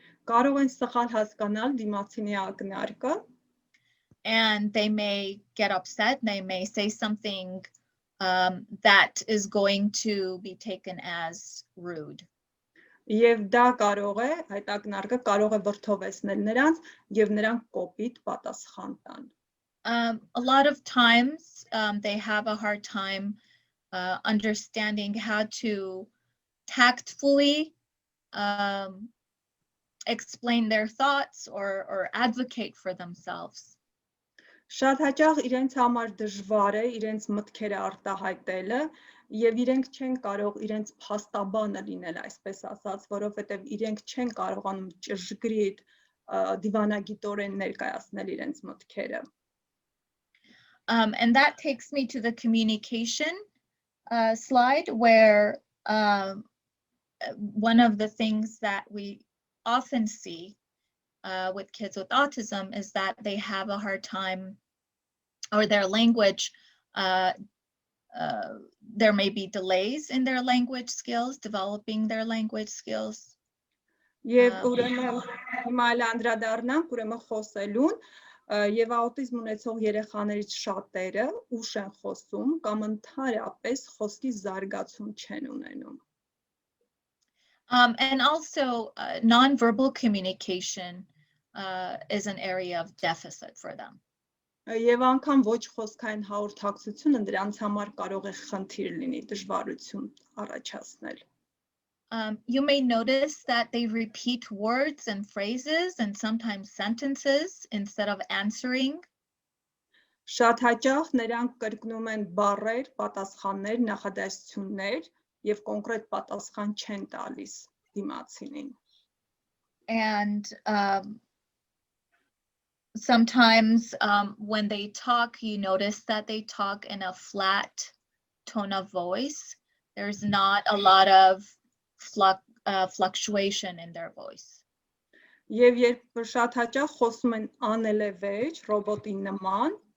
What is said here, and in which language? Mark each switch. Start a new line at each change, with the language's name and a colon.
Armenian: Կարող են սխալ հասկանալ դիմացինի ակնարկը։
English: And they may get upset. They may say something that is going to be taken as rude.
Armenian: Եվ դա կարող է, այդ ակնարկը կարող է վրդովեցնել նրանց եւ նրանք կոպիտ պատասխան տան։
English: A lot of times they have a hard time understanding how to tactfully explain their thoughts or advocate for themselves.
Armenian: Շատ հաճախ իրենց համար դժվար է իրենց մտքերը արտահայտելը եւ իրենք չեն կարող իրենց փաստաբանը լինել, այսպես ասած, որովհետեւ իրենք չեն կարողանում ճշգրիտ դիվանագիտորեն ներկայացնել իրենց մտքերը։
English: And that takes me to the communication slide where one of the things that we often see with kids with autism is that they have a hard time, or their language, there may be delays in their language skills, developing their language skills.
Armenian: Եվ ուրեմն հիմա այլ անդրադառնանք ուրեմն խոսելուն եւ աուտիզմ ունեցող երեխաներից շատերը ուշ են խոսում կամ ընդհանրապես խոսքի զարգացում չեն ունենում։
English: And also non-verbal communication is an area of deficit for them.
Armenian: Եվ անգամ ոչ խոսքային հաղորդակցությունը դրանց համար կարող է խնդիր լինի, դժվարություն առաջացնել։
English: You may notice that they repeat words and phrases and sometimes sentences instead of answering.
Armenian: Շատ hաճախ նրանք կրկնում են բառեր, պատասխաններ, նախադասություններ եւ կոնկրետ պատասխան չեն տալիս դիմացինին։
English: And sometimes when they talk, you notice that they talk in a flat tone of voice. There's not a lot of fluctuation in their voice.
Armenian: Եվ երբ շատ հաճախ խոսում են անելևեջ, ռոբոտի նման,